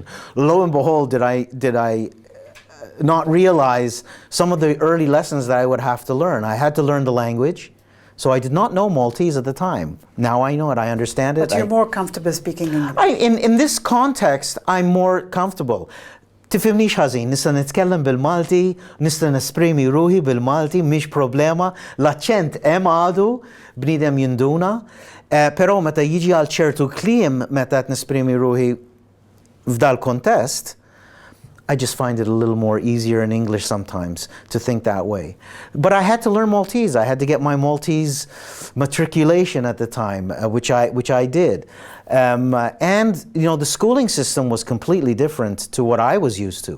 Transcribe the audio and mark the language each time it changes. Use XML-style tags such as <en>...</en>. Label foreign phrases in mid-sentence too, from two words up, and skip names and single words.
<en>Lo and behold, did I not realize some of the early lessons that I would have to learn. I had to learn the language. So I did not know Maltese at the time. Now I know it, I understand it. But you're more comfortable speaking English. In this context, I'm more comfortable.</en> <mt>Tifhimniex ħażin, nista' nitkellem bil-Malti, nista' nesprimi ruħi bil-Malti, mhix problema, l-aċċent hemm għadu, bniedem jinduna, però meta jiġi għal ċertu kliem meta qed nesprimi ruħi f'dal kontest,</mt> <en>I just find it a little more easier in English sometimes to think that way. But I had to learn Maltese. I had to get my Maltese matriculation at the time, which I did. And you know, the schooling system was completely different to what I was used to.</en>